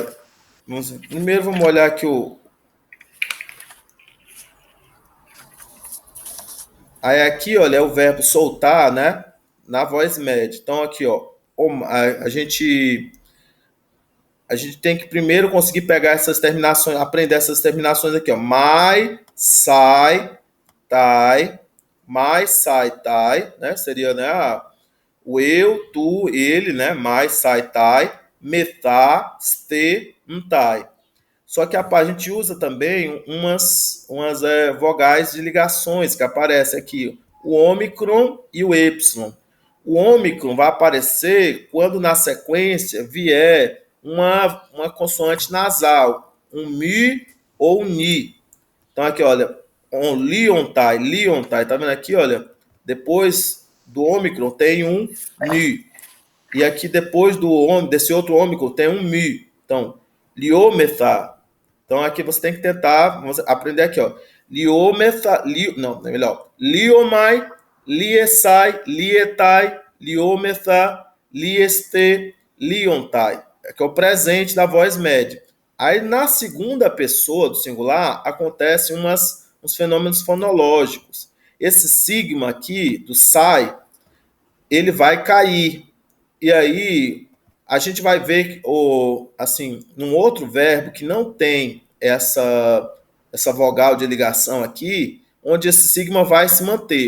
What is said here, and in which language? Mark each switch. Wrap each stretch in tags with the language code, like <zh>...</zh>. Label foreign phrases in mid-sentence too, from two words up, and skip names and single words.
<pt>Primeiro vamos olhar aqui Aí aqui, olha, é o verbo soltar, né, na voz média. Então aqui, ó, a gente tem que primeiro conseguir pegar essas terminações, aprender essas terminações aqui, ó.</pt> <el>Mai, sai, tai, mais, sai, tai,</el> <pt>né? Seria, né, o eu, tu, ele, né?</pt> <el>Mais, sai, tai, metá, ste, tai.</el> <pt>Só que a gente usa também umas vogais de ligações que aparecem aqui, o ômicron e o êpsilon. O ômicron vai aparecer quando na sequência vier uma consoante nasal, um mi ou um ni. Então aqui, olha, liontai, tá vendo aqui, olha? Depois do ômicron tem um ni. E aqui depois desse outro ômicron tem um mi. Então, liomethá. Então aqui você tem que tentar aprender aqui, ó. Liomethá, não, é melhor.</pt> <el>Liomai, liesai, lietai, liomethá, lieste, liontai.</el> <pt>Que é o presente da voz média. Aí, na segunda pessoa do singular, acontecem uns fenômenos fonológicos. Esse sigma aqui, do sai, ele vai cair. E aí, a gente vai ver, assim, num outro verbo que não tem essa vogal de ligação aqui, onde esse sigma vai se manter.</pt>